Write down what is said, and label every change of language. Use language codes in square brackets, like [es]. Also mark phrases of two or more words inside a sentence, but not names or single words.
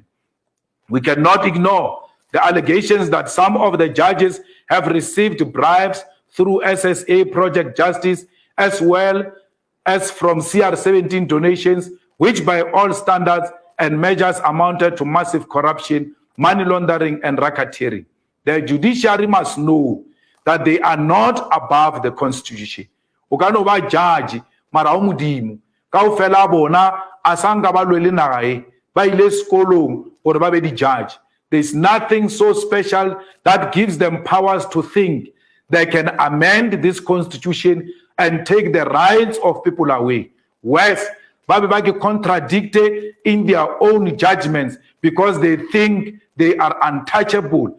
[en] We cannot ignore the allegations that some of the judges have received bribes through SSA Project Justice, as well as from CR17 donations, which by all standards and measures amounted to massive corruption, money laundering, and racketeering. The judiciary must know that they are not above the Constitution. [nso] Ukano ba judge mara o modimo ka o fela bona asanga ba lwele nagae ba ile sekolong gore ba be di judge. [en] There is nothing so special that gives them powers to think they can amend this constitution and take the rights of people away. Worse, Babibaki contradicted in their own judgments because they think they are untouchable.